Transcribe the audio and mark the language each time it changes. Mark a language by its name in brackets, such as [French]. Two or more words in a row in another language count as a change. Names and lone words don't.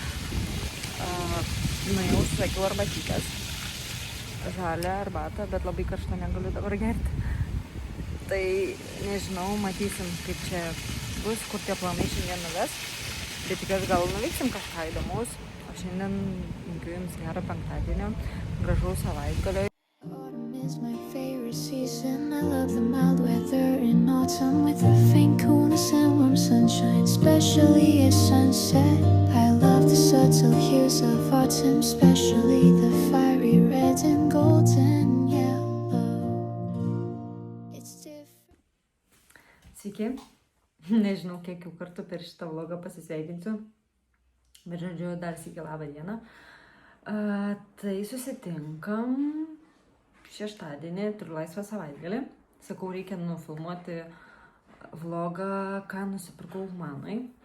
[Lithuanian] Nuėjau, užsakiau arbatytes. Žalią arbatą, bet labai karštą negaliu dabar gerti. Tai nežinau, matysim, kaip čia bus, kur tie planai šiandien nuves. Bet tikiuosi, gal nuveiksim kažką įdomaus. O šiandien linkiu jums gerą penktadienio, gražaus savaitgalio. [English] Autumn is my favorite season. I love the mild weather in autumn with the faint coolness and warm sunshine, especially at sunset. I love the subtle hues of autumn, especially the fiery red and golden yellow. It's different. [Lithuanian] Sveiki. Nežinau, kiek jau kartų per šitą vlogą pasisveikinsiu. Bet žodžiu, dar sykį labą dieną. Tai susitinkam šeštadienį, turiu laisvą savaitgalį. Sakau, reikia nufilmuoti vlogą, ką nusipirkau manai.